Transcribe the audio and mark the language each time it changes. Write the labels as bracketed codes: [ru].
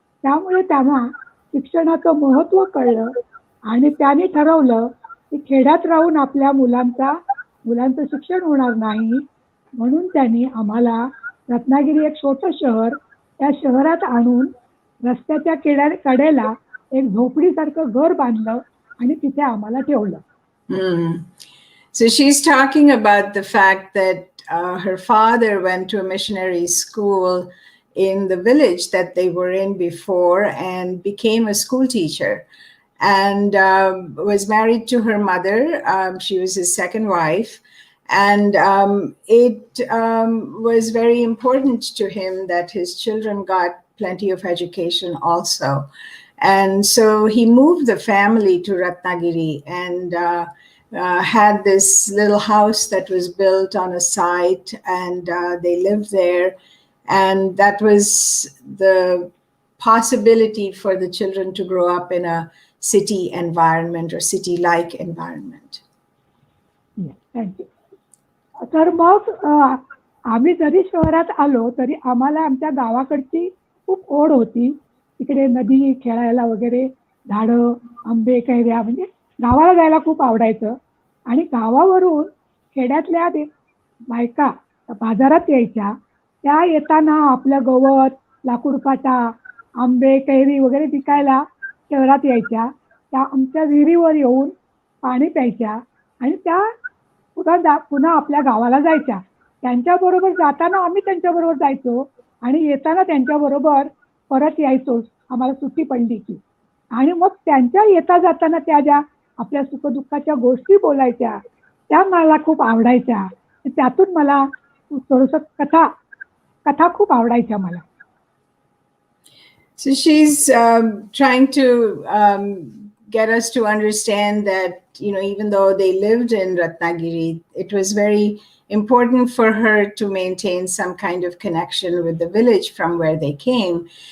[mr] त्यामुळे त्यांना शिक्षणाचं महत्त्व कळलं आणि त्यांनी ठरवलं की खेड्यात राहून आपल्या मुलांचं शिक्षण होणार नाही, म्हणून त्यांनी आम्हाला रत्नागिरी एक छोटं शहर, त्या शहरात आणून रस्त्याच्या कडेला एक झोपडीसारखं घर बांधलं आणि तिथे आम्हाला ठेवलं. [en] So she's talking about the fact that her father went to a missionary school in the village that they were in before and became a school teacher. and was married to her mother. She was his second wife. And it was very important to him that his children got plenty of education also. And so he moved the family to Ratnagiri and had this little house that was built on a site, and they lived there. And that was the possibility for the children to grow up in a city environment or city-like environment. Yes, thank you. [mr] तर मग आम्ही जरी शहरात आलो तरी आम्हाला आमच्या गावाकडची खूप ओढ होती. तिकडे नदी खेळायला वगैरे, झाडं, आंबे, कैऱ्या, म्हणजे गावाला जायला खूप आवडायचं. आणि गावावरून खेड्यातल्या बायका बाजारात यायच्या. त्या येताना आपलं गवत, लाकूड काटा, आंबे, कैरी वगैरे विकायला शहरात यायच्या. त्या आमच्या विहिरीवर येऊन पाणी प्यायच्या आणि त्या पुन्हा आपल्या गावाला जायच्या. त्यांच्याबरोबर जाताना आम्ही त्यांच्याबरोबर जायचो आणि येताना त्यांच्याबरोबर परत यायचो आम्हाला सुट्टी पडली की. आणि मग त्यांच्या येता जाताना त्या ज्या आपल्या सुखदुःखाच्या गोष्टी बोलायच्या त्या मला खूप आवडायच्या. त्यातून मला थोडंसं कथा खूप आवडायच्या मला. [en] So she's trying to get us to understand that, even though they lived in Ratnagiri, it was very important for her to maintain some kind of connection with the village from where they came.